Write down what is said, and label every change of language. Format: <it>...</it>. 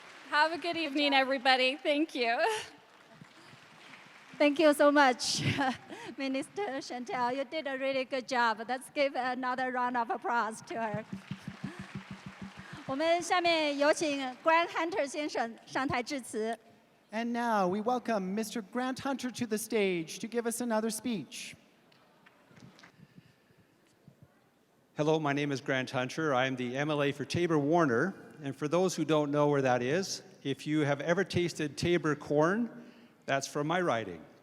<en>Have a good evening, everybody. Thank you. Thank you so much, Minister Chantal. You did a really good job. Let's give another round of applause to her.</en> <zh>我们下面有请 Grant Hunter 先生上台致辞。</zh> <en>And now we welcome Mr. Grant Hunter to the stage to give us another speech. Hello, my name is Grant Hunter. I'm the MLA for Tabor-Warner. And for those who don't know where that is, if you have ever tasted Tabor corn, that's from my riding.</en>